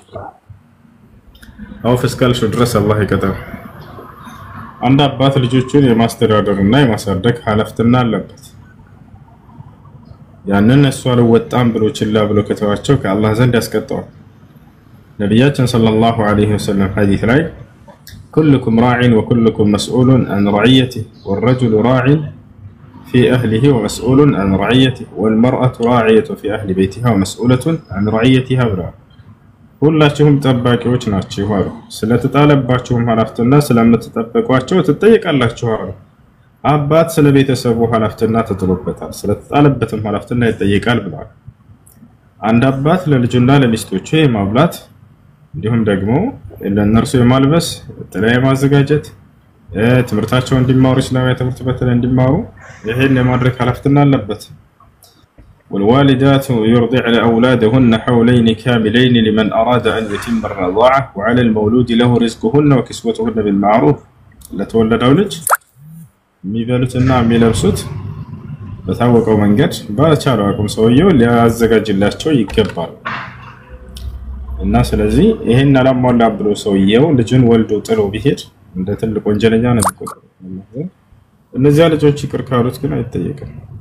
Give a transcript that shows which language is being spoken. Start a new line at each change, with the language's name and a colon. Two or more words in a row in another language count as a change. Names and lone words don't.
Amharic: አው ፍስካልሽ ድረስ አላህ ይቀጣው። አንድ አባት ልጆቹን የማስተዳደርና የማሳደግ ኃላፊነት አለበት። ያንን እሱ አልወጣም ብሎ ችላ ብሎ ከተዋቸው ከአላህ ዘንድ ያስቀጣዋል። ነብያችን
Arabic: صلى الله عليه وسلم
Amharic: ሐዲስ ላይ
Arabic: كلكم راع وكلكم مسؤول عن رعيته والرجل راع في أهله ومسؤول عن رعيته والمرأة راعية في أهل بيتها ومسؤولة عن رعيتها
Amharic: ብለዋል። ሁላችሁም ጠባቂዎች ናችሁ አሉ። ስለተጣለባችሁም ኃላፊነት ስለምትጠብቋቸው ትጠየቃላችሁ አሉ። አባት ስለ ቤተሰቡ ኃላፊነት ተጥሎበታል፣ ስለተጣለበትም ኃላፊነት ይጠየቃል ብለዋል። አንድ አባት ለልጁና ለሚስቶቹ የማብላት እንዲሁም ደግሞ ለነርሱ የማልበስ ጥላ የማዘጋጀት ትምህርታቸውን እንዲማሩ እስላማዊ ትምህርት በተለይ እንዲማሩ ይሄን የማድረግ ኃላፊነት አለበት።
Arabic: والوالدات يرضعن أولادهن حولين كاملين لمن أراد أن يتم الرضاعة وعلى المولود له رزقهن وكسوتهن بالمعروف
Amharic: ለተወለደው ልጅ የሚበሉትና የሚለብሱት በታወቀው መንገድ በቻለው አቅም ሰውየው ሊያዘጋጅላቸው ይገባል። እና ስለዚህ ይሄን አላሟላ ብሎ ሰውየው ልጅን ወልዶ ጥሎ ቢሄድ እንደ ትልቅ ወንጀለኛ ነው የሚቆጠረው። እነዚያ ልጆች ይቅር ካሉት ግን አይጠየቅም።